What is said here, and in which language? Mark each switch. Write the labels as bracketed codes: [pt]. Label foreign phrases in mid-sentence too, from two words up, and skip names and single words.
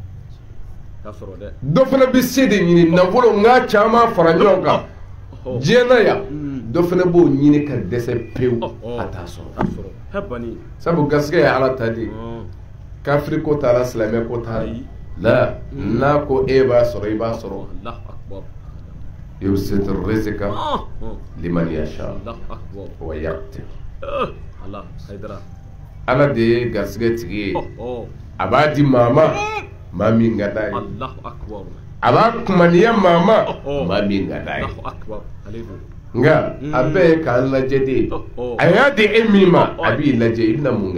[bm] dɔ fana bɛ se de ɲini nafolo n k'a caman fara ɲɔgɔn kan diɲɛ na yan dɔ fana b'o ɲini ka dɛsɛ pewu a t'a sɔrɔ sabu gasigɛ ye ala ta de kafiri ko t'a la silamɛ ko t'a la n'a ko e b'a sɔrɔ i b'a sɔrɔ [ar] يبسط الرزق لمن يشاء ويقدر [bm] ala de ye gasigɛ tigi ye a b'a di maa ma min ka d'a ye a b'a kumaniya maa ma min ka d'a ye nka a bɛɛ ye k'an lajɛ de a y'a di e min ma a b'i lajɛ i bɛna mun